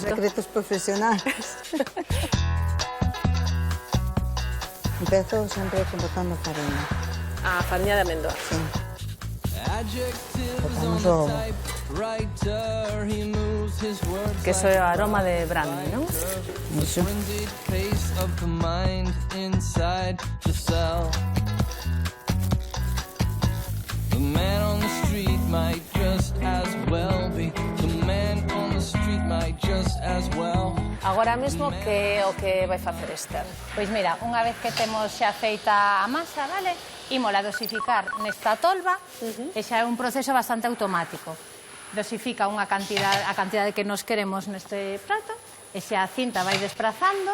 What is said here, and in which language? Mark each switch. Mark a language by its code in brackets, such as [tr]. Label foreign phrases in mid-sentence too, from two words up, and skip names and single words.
[gl] Son secretos profesionales. Empezo sempre botando farinha. A farinha de amendoa. Sí. Botamos o ovo. Que iso é o aroma de brandy, non? Iso. [en] The man on the street might just as well be. The man on the street might just as well. [gl] Agora mesmo, que é o que vai facer Esther? Pois mira, unha vez que temos xa feita a masa, vale? Ímola dosificar nesta tolva, e xa é un proceso bastante automático. Dosifica a cantidade que nos queremos neste prato, e xa a cinta vai desprazando.